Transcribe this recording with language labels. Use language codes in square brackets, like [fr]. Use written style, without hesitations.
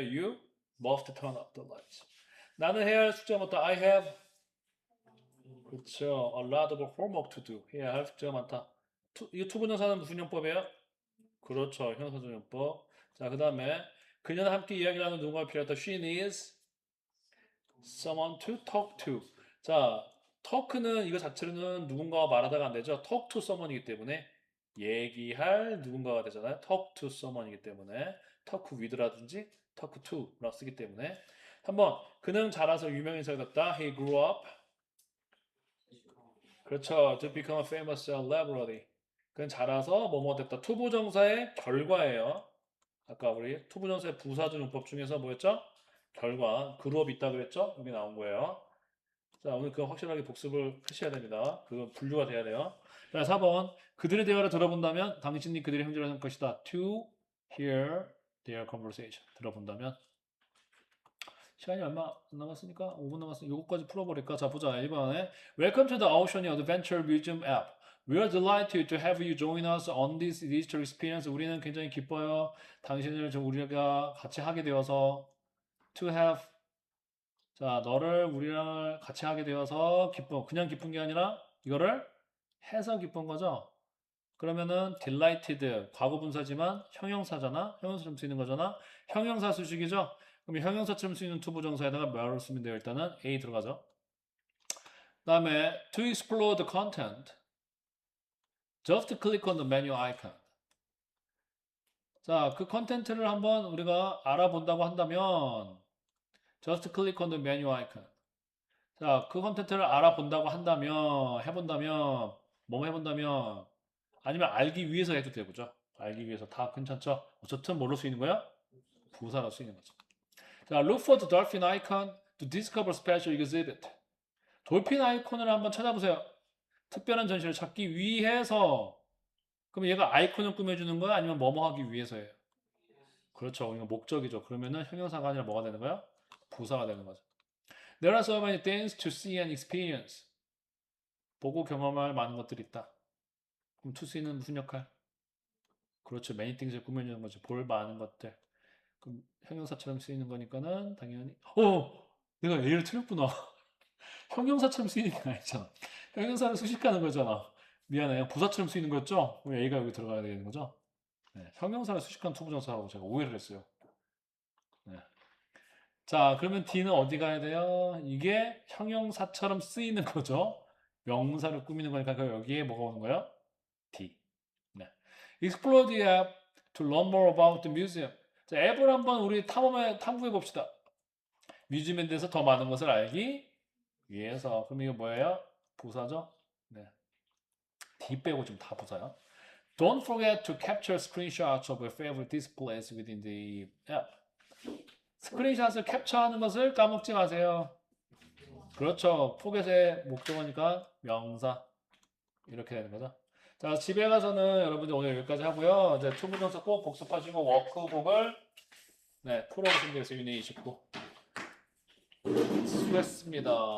[en] You must turn off the lights. [ko] 나는 해야 할 숙제가 많다. [en] I have [ko] 그렇죠. [en] A lot of homework to do. [ko] 해야 할 숙제가 많다. 이 투부정사는 무슨 용법이에요? 그렇죠. 형용사전용법. 자, 그 다음에 그녀는 함께 이야기를 하는 누군가 필요하다. [en] She needs someone to talk to. [ko] 자, talk는 이거 자체로는 누군가와 말하다가 안 되죠. [en] talk to someone [ko] 이기 때문에 얘기할 누군가가 되잖아요. [en] talk to someone [ko] 이기 때문에 talk with라든지 talk to라고 쓰기 때문에 한번 그는 자라서 유명 인사가 됐다. [en] He grew up. [ko] 그렇죠. [en] To become a famous celebrity. [ko] 그는 자라서 뭐뭐 됐다. 투부정사의 결과예요. 아까 우리 투부정사의 부사적 용법 중에서 뭐였죠? 결과, 그룹 있다 그랬죠? 여기 나온 거예요. 자, 오늘 그거 확실하게 복습을 하셔야 됩니다. 그거 분류가 돼야 돼요. 자, 4번. 그들의 대화를 들어본다면 당신이 그들의 형제를 할 것이다. [en] To hear their conversation. [ko] 들어본다면. 시간이 얼마 안 남았으니까 5분 남았으니까 이거까지 풀어버릴까? 자, 보자. 1번에 [en] Welcome to the Ocean Adventure Museum app. We are delighted to have you join us on this digital experience. [ko] 우리는 굉장히 기뻐요. 당신을 우리가 같이 하게 되어서 [en] to have [ko] 자, 너를 우리랑 같이 하게 되어서 기뻐. 그냥 기쁜 게 아니라 이거를 해서 기쁜 거죠. 그러면은 delighted 과거 분사지만 형용사잖아. 형용사처럼 쓰이는 거잖아. 형용사 수식이죠. 그럼 형용사처럼 쓰이는 투부정사에다가 뭐를 쓰면 돼요? 일단은 A 들어가죠. 그다음에 [en] to explore the content just click on the menu icon. [ko] 자, 그 컨텐츠를 한번 우리가 알아본다고 한다면 [en] just click on the menu icon. [ko] 자, 그 컨텐츠를 알아본다고 한다면 해본다면 뭐 해본다면 아니면 알기 위해서 해도 되고죠. 알기 위해서 다 괜찮죠? 어쨌든 뭘로 쓰이는 거야? 부사로 쓰이는 거죠. [en] 자, look for the dolphin icon to discover special exhibit. [ko] 돌핀 아이콘을 한번 찾아보세요. 특별한 전시를 찾기 위해서. 그럼 얘가 아이콘을 꾸며주는 거야? 아니면 뭐뭐 하기 위해서예요? 그렇죠. 이거 목적이죠. 그러면은 형용사가 아니라 뭐가 되는 거야? 부사가 되는 거죠. [en] There are so many things to see and experience. [ko] 보고 경험할 많은 것들이 있다. 그럼 to see는 무슨 역할? 그렇죠. [en] many things [ko] 을 꾸며주는 거죠. 볼 많은 것들. 그럼 형용사처럼 쓰이는 거니까는 당연히 내가 A를 틀렸구나. 형용사처럼 쓰이는 게 아니잖아. 형용사를 수식하는 거잖아. 미안해. 요 부사처럼 쓰이는 거였죠? 왜 A가 여기 들어가야 되는 거죠? 네, 형용사를 수식한 투부정사라고 제가 오해를 했어요. 네. 자, 그러면 D는 어디 가야 돼요? 이게 형용사처럼 쓰이는 거죠. 명사를 꾸미는 거니까 그럼 여기에 뭐가 오는 거예요? D. 네. [en] Explore the app to learn more about the museum. [ko] 자, 앱을 한번 우리 탐구해 봅시다. 뮤지엄에 대해서 더 많은 것을 알기 위해서. 그럼 이게 뭐예요? 부사죠? 네. D 빼고 지금 다 부사요. [en] Don't forget to capture screenshots of your favorite displays within the app. [ko] 스크린샷을 캡처하는 것을 까먹지 마세요. 그렇죠. 포겟의 목적어니까 명사. 이렇게 되는 거죠. 자, 집에 가서는 여러분들 오늘 여기까지 하고요. 이제 투부정사 꼭 복습하시고 워크북을 네, 풀어보시면 되겠어요. 유닛 29. 수고했습니다.